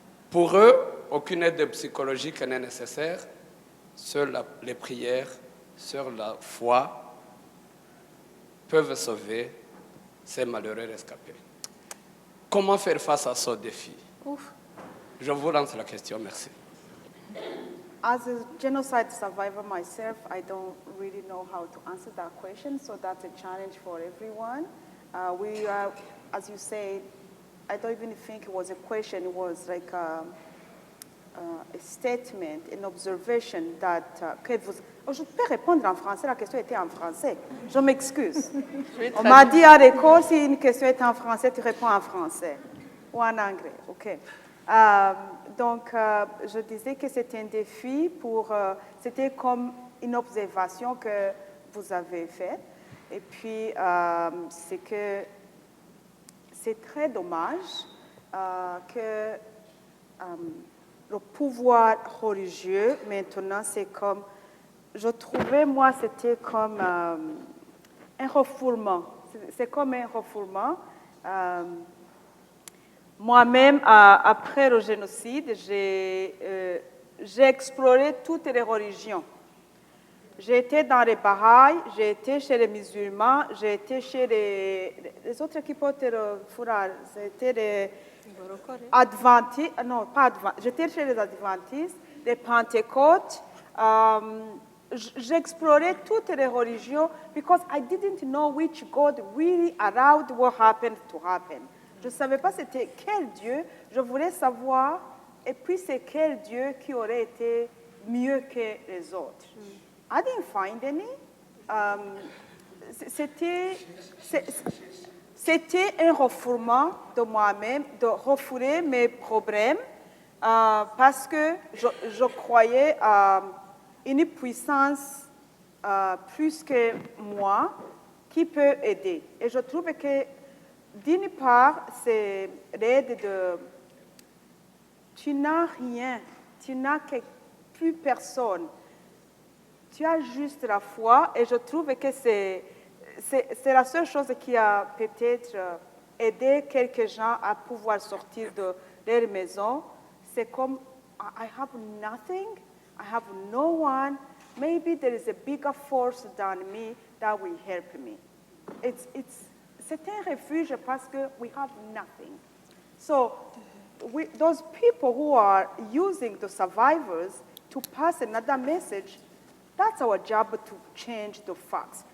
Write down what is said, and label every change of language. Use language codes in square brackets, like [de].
[fr] Pour eux, aucune aide psychologique n'est nécessaire. Seules les prières, seule la foi peuvent sauver ces malheureux rescapés. Comment faire face à ce défi? Ouf. Je vous lance la question, merci. [en] As a genocide survivor myself, I don't really know how to answer that question, so that's a challenge for everyone. We are, as you said, I don't even think it was a question, it was like a statement, an observation that... [fr] je peux répondre en français, la question était en français. Je m'excuse. On m'a dit à l'école, si une question est en français, tu réponds en français. Ou en anglais, OK. donc, je disais que c'était un défi c'était comme une observation que vous avez faite. Et puis, c'est que c'est très dommage que le pouvoir religieux, maintenant, c'est comme, je trouvais, moi, c'était comme un refoulement. C'est comme un refoulement. Moi-même, après le génocide, j'ai exploré toutes les religions. J'ai été dans les Bahaïs, j'ai été chez les musulmans, j'ai été chez les autres qui portent le foulard. C'était les adventistes, non, pas adventistes, j'étais chez les adventistes, les pentecôtes. J'explorais toutes les religions [en] because I didn't know which God really allowed what happened to happen. [fr] Je ne savais pas c'était quel Dieu, je voulais savoir, et puis c'est quel Dieu qui aurait été mieux que les autres. [en] I didn't find any. [fr] C'était un refoulement de moi-même, de refouler mes problèmes, parce que je croyais à une puissance plus que moi qui peut aider. Et je trouve que d'une part, c'est l'aide de... Tu n'as rien, tu n'as plus personne. Tu as juste la foi et je trouve que c'est la seule chose qui a peut-être aidé quelques gens à pouvoir sortir de leur maison. C'est comme, [en] I have nothing, I have no one, maybe there is a bigger force than me that will help me. [fr] C'est un refuge parce que [en] we have nothing. So those people who are using the survivors to pass another message, that's our job to change the facts.